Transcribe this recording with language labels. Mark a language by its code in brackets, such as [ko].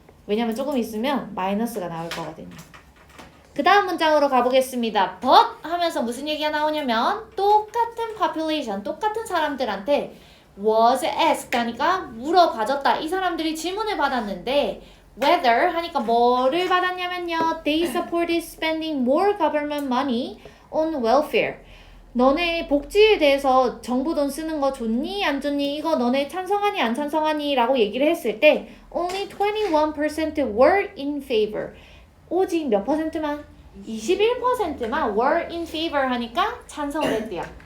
[ko] 왜냐면 조금 있으면 마이너스가 나올 거거든요. 그 다음 문장으로 가보겠습니다. But 하면서 무슨 얘기가 나오냐면 똑같은 population, 똑같은 사람들한테 [en] was asked [ko] 하니까 물어봐줬다. 이 사람들이 질문을 받았는데 whether 하니까 뭐를 받았냐면요. [en] They supported spending more government money on welfare. [ko] 너네 복지에 대해서 정부 돈 쓰는 거 좋니? 안 좋니? 이거 너네 찬성하니? 안 찬성하니? 라고 얘기를 했을 때 [en] only 21% were in favor. [ko] 오직 몇 퍼센트만? 21%만 [en] were in favor [ko] 하니까 찬성을 했대요.